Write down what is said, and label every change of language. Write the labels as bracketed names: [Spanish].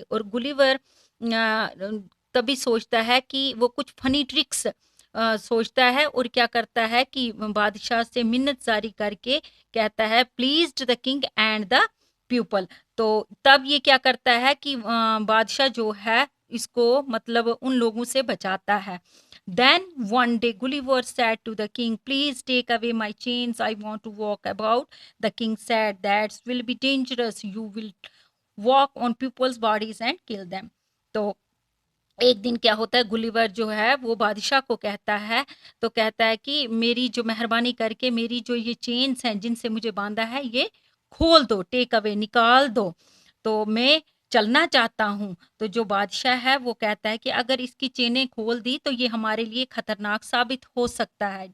[Hindi] और गुलिवर तभी सोचता है कि वो कुछ फनी ट्रिक्स सोचता है, और क्या करता है कि बादशाह से मिन्नत जारी करके कहता है, [English] Please the king and the people. [Hindi] तो तब ये क्या करता है कि बादशाह जो है इसको मतलब उन लोगों से बचाता है। [English] Then one day Gulliver said to the king, "Please take away my chains. I want to walk about." The king said, "That will be dangerous. You will walk on people's bodies and kill them." [Hindi] तो एक दिन क्या होता है, Gulliver जो है वो बादशाह को कहता है, तो कहता है कि मेरी जो मेहरबानी करके मेरी जो ये चेन्स हैं जिनसे मुझे बांधा है ये खोल दो, [English] take away, [Hindi] निकाल दो, तो मैं चलना चाहता हूँ। तो जो बादशाह है वो कहता है कि अगर इसकी चेनें खोल दी तो ये हमारे लिए खतरनाक साबित हो सकता है।